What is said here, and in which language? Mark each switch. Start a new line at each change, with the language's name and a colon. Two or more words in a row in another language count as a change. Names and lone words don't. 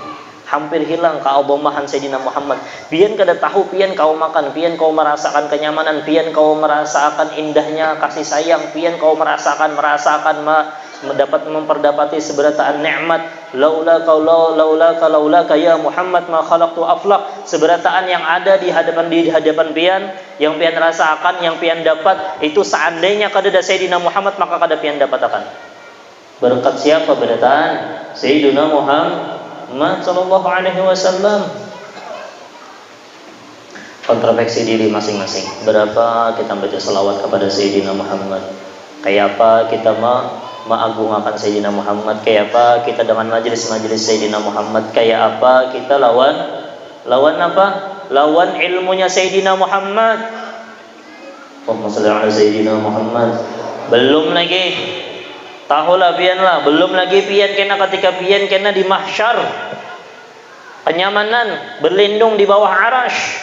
Banjar: Hampir hilang keabomahan Sayyidina Muhammad. Pian kada tahu, pian kau makan, pian kau merasakan kenyamanan, pian kau merasakan indahnya kasih sayang, pian kau merasakan memperdapati seberataan nikmat.
Arabic: لولاك يا محمد ما خلقت الأفلاك.
Banjar: Seberataan yang ada di hadapan pian, yang pian rasakan, yang pian dapat, itu seandainya kada ada Sayyidina Muhammad maka kada pian dapat akan. Berkat siapa berataan?
Arabic: سيدنا محمد صلى الله عليه وسلم.
Indonesian: Kontroversi diri masing-masing. Berapa kita baca selawat kepada Sayyidina Muhammad? Kayak apa kita mengagungkan Sayyidina Muhammad? Kayak apa kita dengan majelis-majelis Sayyidina Muhammad? Kayak apa kita lawan apa? Lawan ilmunya Sayyidina Muhammad.
Arabic: اللهم صل على سيدنا محمد.
Banjar: Belum lagi, tahulah pian lah. Belum lagi pian kena ketika pian kena di mahsyar, kenyamanan berlindung di bawah arasy.